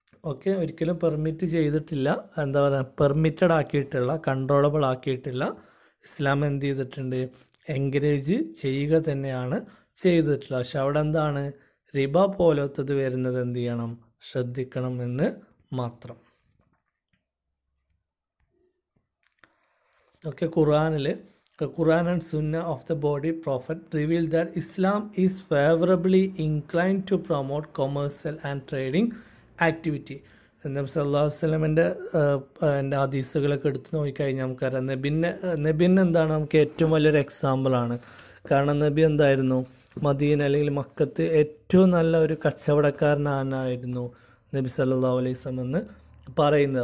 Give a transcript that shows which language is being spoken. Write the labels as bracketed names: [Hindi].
[Malayalam] Okay, ഒരിക്കലും permit ചെയ്തിട്ടില്ല, എന്താ പറയുക, പെർമിറ്റഡ് ആക്കിയിട്ടില്ല, കൺട്രോളബിൾ ആക്കിയിട്ടില്ല. ഇസ്ലാം എന്ത് ചെയ്തിട്ടുണ്ട്, എൻകറേജ് ചെയ്യുക തന്നെയാണ് ചെയ്തിട്ടുള്ളത്. പക്ഷെ അവിടെ എന്താണ് റിബ പോലത്തത് വരുന്നത് എന്ത് ചെയ്യണം, ശ്രദ്ധിക്കണം എന്ന് മാത്രം. [English] Okay, Quran and Sunnah of the body prophet reveal that Islam is favorably inclined to promote commercial and trading activity. [Malayalam] നബി സല്ലല്ലാഹു അലൈഹി വസല്ലമയുടെ ഹദീസുകളൊക്കെ എടുത്ത് നോക്കിക്കഴിഞ്ഞാൽ നമുക്കറിയാം, നബിന് എന്താണ് നമുക്ക് ഏറ്റവും വലിയൊരു എക്സാമ്പിളാണ്. കാരണം നബി എന്തായിരുന്നു, മദീന അല്ലെങ്കിൽ മക്കത്ത് ഏറ്റവും നല്ല ഒരു കച്ചവടക്കാരനായിരുന്നു നബി സല്ലല്ലാഹു അലൈഹി വസല്ലം എന്ന് പറയുന്നത്.